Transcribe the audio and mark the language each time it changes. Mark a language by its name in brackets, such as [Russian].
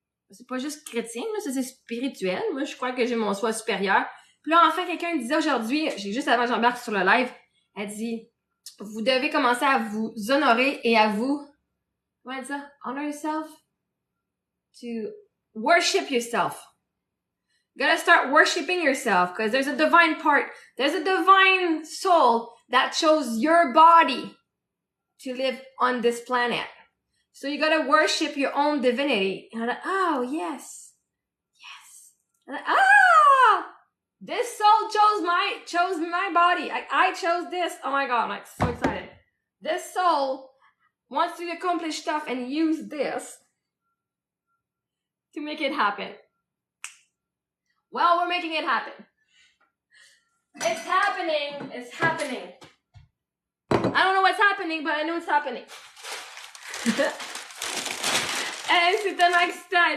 [French] C'est pas juste chrétien, là, ça c'est spirituel. Moi, je crois que j'ai mon soi supérieur. Puis là, enfin, quelqu'un disait aujourd'hui, juste avant que j'embarque sur le live, elle dit, vous devez commencer à vous honorer et à vous, comment elle dit ça? [English] Honor yourself? To worship yourself. You gotta start worshiping yourself, because there's a divine part, there's a divine soul that chose your body to live on this planet. So you gotta worship your own divinity. And I'm like, oh, yes. Yes. And I'm like, ah! This soul chose my body. I chose this. Oh my God, I'm like so excited. This soul wants to accomplish stuff and use this to make it happen. Well, we're making it happen. It's happening. It's happening. I don't know what's happening, but I know it's happening. [French] And c'est tellement excitant.